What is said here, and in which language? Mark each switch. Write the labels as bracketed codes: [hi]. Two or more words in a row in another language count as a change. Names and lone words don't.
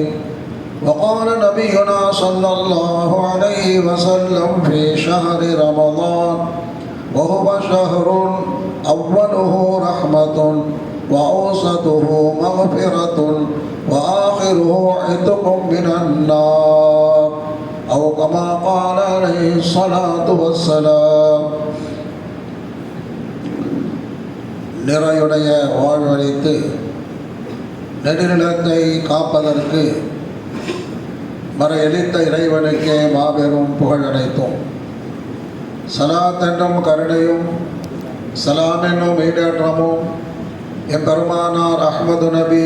[ar] وقال نبينا صلى الله عليه وسلم في شهر رمضان وهو شهر أوله رحمة وأوسطه مغفرة وآخره عتق من النار أو كما قال عليه الصلاة والسلام. [ta] நிறையுடைய வாழ்வழித்து நெடுநிலத்தை காப்பதற்கு மறையளித்த இறைவனுக்கே மாபெரும் புகழடைத்தோம். சலாத் என்னும் கருணையும் சலாம் என்னும் ஈடேற்றமும் எம்பெருமானார் அஹ்மது நபி